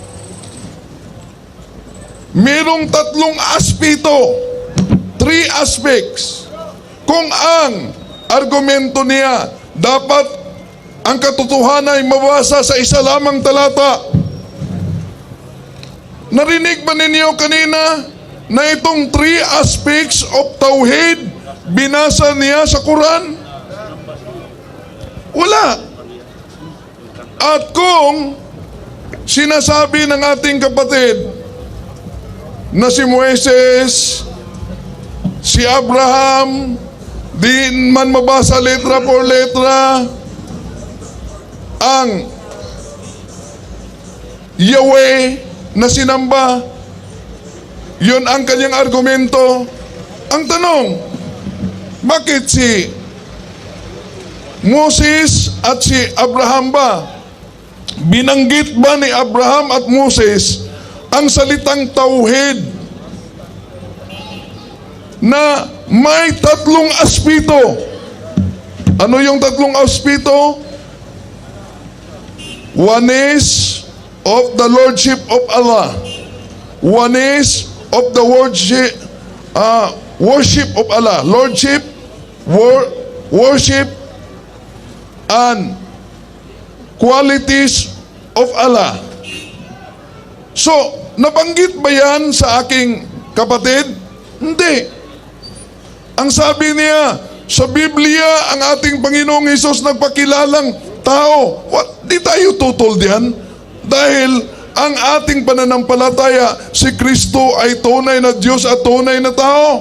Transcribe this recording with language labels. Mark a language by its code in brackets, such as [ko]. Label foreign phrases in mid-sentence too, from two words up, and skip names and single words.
[tl] Merong 3 aspeto, 3 aspects. Kung ang argumento niya dapat ang katotohanan ay mabasa sa isa lamang talata. Narinig ba ninyo kanina na itong [en] three aspects of Tauhid [tl] binasa niya sa Quran? Wala. At kung sinasabi ng ating kapatid na si Moises, si Abraham, di man mabasa [es] letra por letra [tl] ang Yahweh na sinamba, yun ang kanyang argumento. Ang tanong, bakit si Moses at si Abraham ba? Binanggit ba ni Abraham at Moses ang salitang tauhid na may tatlong aspeto? Ano yung tatlong aspeto? [en] One is of the Lordship of Allah. One is of the worship of Allah. Lordship, worship, and qualities of Allah. So, [tl] nabanggit ba yan sa aking kapatid? Hindi. Ang sabi niya, sa Biblia, ang ating Panginoong Hesus nagpakilalang tao. Di tayo tutol diyan. Dahil ang ating pananampalataya, si Kristo ay tunay na Diyos at tunay na tao.